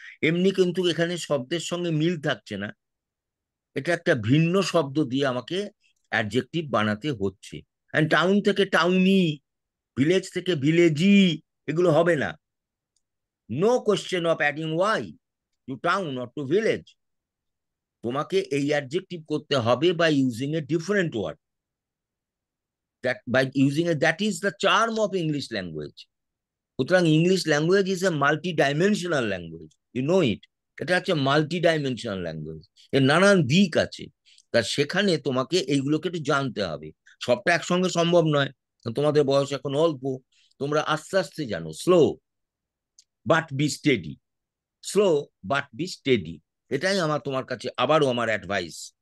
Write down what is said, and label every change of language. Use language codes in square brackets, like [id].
[bn] এমনি কিন্তু এখানে শব্দের সঙ্গে মিল থাকছে না, এটা একটা ভিন্ন শব্দ দিয়ে আমাকে অ্যাডজেক্টিভ বানাতে হচ্ছে। টাউন থেকে টাউনি, ভিলেজ থেকে ভিলেজি, এগুলো হবে না। [en] No question of adding Y to town or to village. [bn] তোমাকে এই অ্যাডজেক্টিভ করতে হবে [en] By using a different word, that by using a, that is the charm of English language. সুতরাং English language is a multi dimensional language, you know it. [bn] এটা হচ্ছে multi dimensional language, এর নানান দিক আছে। তা সেখানে তোমাকে এইগুলোকে একটু জানতে হবে, সবটা একসঙ্গে সম্ভব নয়, তোমাদের বয়স এখন অল্প, তোমরা আস্তে আস্তে জানো, [en] slow but be steady, [bn] slow but B steady, এটাই আমার তোমার কাছে আবারও আমার অ্যাডভাইস।